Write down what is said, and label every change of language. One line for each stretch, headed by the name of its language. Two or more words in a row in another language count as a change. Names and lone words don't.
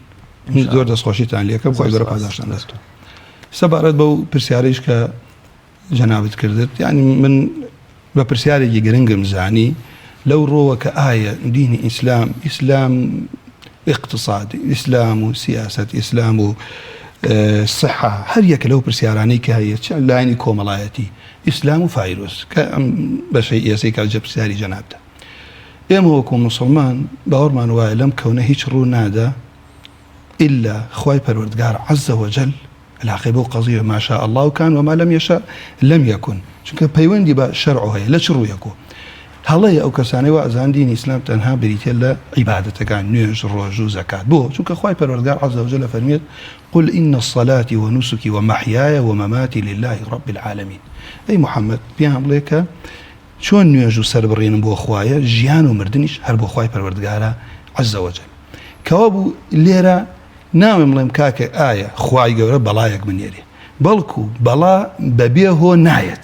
Central Kurdish: زۆر دەستخۆشیتان لێکە خوای گەورە پاداشتان دەستۆ. سەبارەت بەو پرسیارەیش کە جەنابت کردت، یعنی من بە پرسیارێکی گرنگم زانی لەو ڕۆوە کە ئایا دینی ئیسلام اقتصاد ئیسلام و سیاست ئیسلام و صحة هەر یەکە لەو پرسیارانەی کە هەیە چ لاینی کۆمەڵایەتی ئیسلام و ڤایرۆس کە ئەم بەشەی ئێسەی کە جە پرسیاری جەنابتە. ئێمە وەکو موسڵمان باوەڕمان وایە لەم کەونە هیچ ڕوو نادا إلا خوای پەروەردگار
Arabic: عەزە وەجەل العاقبة وقضية ما شاء الله كان وما لم يشاء لم يكن.
Central Kurdish: چونکە پەیوەندی بە شەرع هەیە لە چ ڕوویەکۆ هەڵەیە ئەو کەسانەی وازان دینی ئیسلام تەنها بریتێ لە عیبادەتەکان نوێژ ڕۆژ و زەکات. بۆ چونکە خوای پەروەردگار
Arabic: عەزە وەجەل
Central Kurdish: فەرمێت
Arabic: قل إن الصلاة ونسكي ومحياي ومماتي لله رب العالمين.
Central Kurdish: ئەی محەممەد پێیان بڵێ کە چۆن نوێژ و سەربڕینم بۆ خوایە ژیان و مردنیش هەر بۆ خوای پەروەردگارە
Arabic: عەزە وەجەل.
Central Kurdish: کەوا بوو لێرە ناوێم بڵێم کاکە ئایا خوای گەورە بەڵایەک بنێرێ بەڵکو بەڵا بەبێ هۆ نایەت.